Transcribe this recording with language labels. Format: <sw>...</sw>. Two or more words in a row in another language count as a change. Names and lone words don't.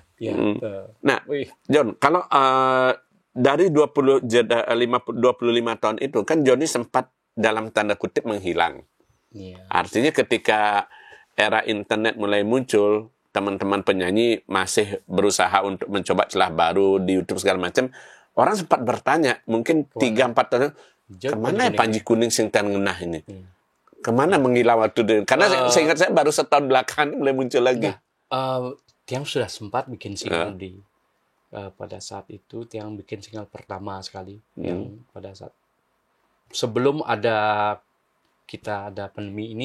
<id>Nah, John, kalau dari 25 tahun itu kan Johnny sempat dalam tanda kutip menghilang. Artinya ketika era internet mulai muncul, teman-teman penyanyi masih berusaha untuk mencoba celah baru di YouTube segala macam. Orang sempat bertanya, mungkin 3-4 tahun, kemana Panji Kuning</id> <ban>sing tan ngenah</ban> <id>ini? Kemana menghilang waktu itu? Karena saya ingat saya baru setahun belakangan mulai muncul lagi. Tiang sudah sempat bikin single pada saat itu. Tiang bikin single pertama sekali yang pada saat sebelum kita ada pandemi ini.</id>